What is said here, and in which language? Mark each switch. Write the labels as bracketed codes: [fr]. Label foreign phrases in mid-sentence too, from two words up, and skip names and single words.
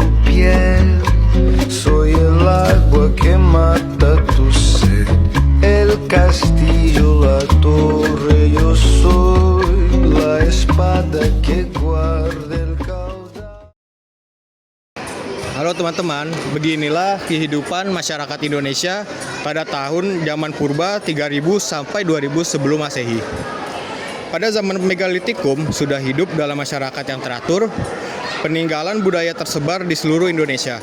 [es] piel, soy el agua que mata tu sed, el castillo, la torre, yo soy la espada que guarda el caudal. [id] Halo teman-teman, beginilah kehidupan masyarakat Indonesia pada tahun zaman purba 3000 sampai 2000 sebelum Masehi. Pada zaman megalitikum sudah hidup dalam masyarakat yang teratur, peninggalan budaya tersebar di seluruh Indonesia.